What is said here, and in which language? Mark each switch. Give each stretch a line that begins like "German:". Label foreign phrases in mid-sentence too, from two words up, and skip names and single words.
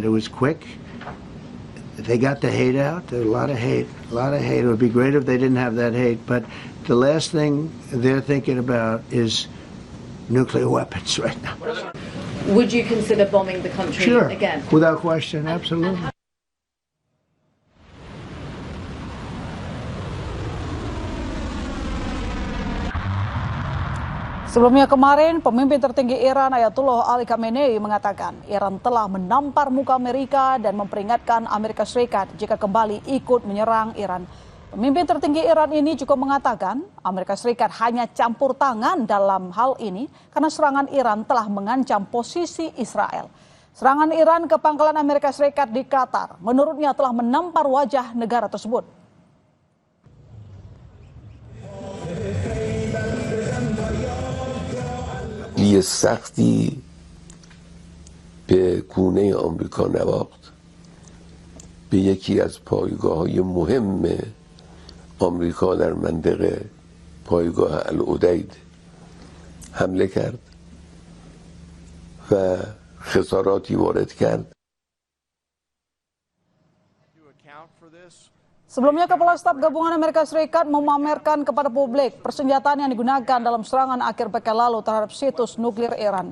English: It was quick. They got the hate out. There was a lot of hate. It would be great if they didn't have that hate. But the last thing they're thinking about is nuclear weapons right now. Would you consider bombing the country again? Sure, without question, absolutely.
Indonesian: Sebelumnya kemarin, pemimpin tertinggi Iran Ayatollah Ali Khamenei mengatakan Iran telah menampar muka Amerika dan memperingatkan Amerika Serikat jika kembali ikut menyerang Iran. Pemimpin tertinggi Iran ini juga mengatakan Amerika Serikat hanya campur tangan dalam hal ini karena serangan Iran telah mengancam posisi Israel. Serangan Iran ke pangkalan Amerika Serikat di Qatar menurutnya telah menampar wajah negara tersebut.
Persian: یه سختی به گونه آمریکا نواخت به یکی از پایگاه‌های مهم آمریکا در منطقه پایگاه العدید حمله کرد و خساراتی وارد کرد.
Indonesian: Sebelumnya, Kepala Staf Gabungan Amerika Serikat memamerkan kepada publik persenjataan yang digunakan dalam serangan akhir pekan lalu terhadap situs nuklir Iran.